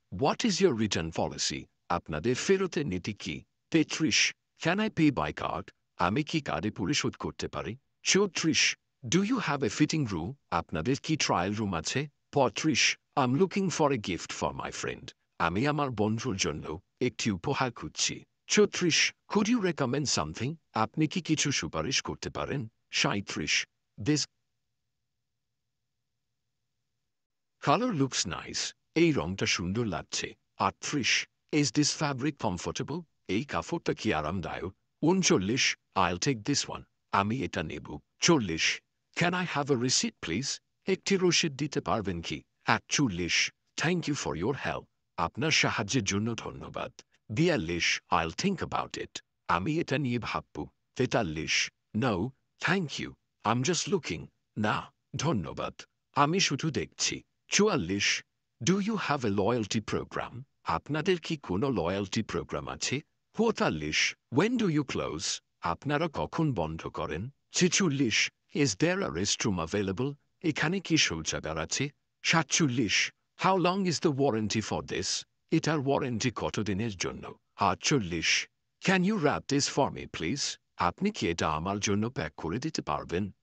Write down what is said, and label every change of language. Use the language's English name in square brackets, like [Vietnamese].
[English] What is your return policy? [Bangla] আপনাদের ফেরতের নীতি কি? [English] 33. Can I pay by card? [Bangla] আমি কি কার্ডে পরিশোধ করতে পারি? 34. Do you have a fitting room? আপনাদের কি ট্রায়াল রুম আছে? 35. [English] I'm looking for a gift for my friend. [Bangla] আমি আমার বন্ধুর জন্য একটি উপহার খুঁজছি। 36. [English] Could you recommend something? [Bangla] আপনি কি কিছু সুপারিশ করতে পারেন? 37. [English] This color looks nice. [Bangla] এই রংটা সুন্দর লাগছে। 38. [English] Is this fabric comfortable? [Bangla] এই কাপড়টা কি আরামদায়ক? 39. [English] I'll take this one. [Bangla] আমি এটা নেব। 40. [English] Can I have a receipt please? [Bangla] একটি রসিদ দিতে পারবেন কি? 41. [English] Thank you for your help. [Bangla] আপনার সাহায্যের জন্য ধন্যবাদ। 42. [English] I'll think about it. [Bangla] আমি এটা নিয়ে ভাবব। [English] 43. No, thank you. I'm just looking. [Bangla] না, ধন্যবাদ। আমি শুধু দেখছি। 44. [English] Do you have a loyalty program? [Bangla] আপনাদের কি কোনো লয়্যালটি প্রোগ্রাম আছে? 45. [English] When do you close? [Bangla] আপনারা কখন বন্ধ করেন? 46. [English] Is there a restroom available? [Bangla] এখানে কি শৌচাগার আছে? [English] 47. How long is the warranty for this? [Bangla] এটার ওয়ারেন্টি কতদিনের জন্য? [English] 48. Can you wrap this for me please? [Bangla] আপনি কি এটা আমার জন্য প্যাক করে দিতে পারবেন?